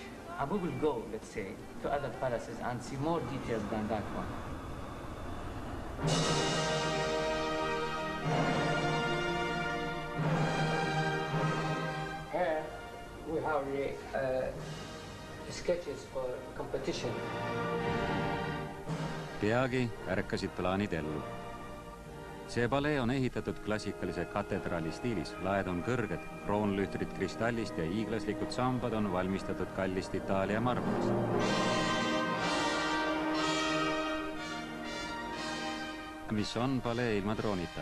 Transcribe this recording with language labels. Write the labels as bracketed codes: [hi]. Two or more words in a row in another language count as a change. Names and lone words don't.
[en] And we will go, let's say, to other palaces and see more details than that one. Here we have the sketches for competition. [et] Peagi ärkasid plaanid ellu. See palee on ehitatud klassikalise katedraali stiilis. Laed on kõrged, kroonlühtrid kristallist ja hiiglaslikud sambad on valmistatud kallist Itaalia marmorist. Mis on palee ilma droonita?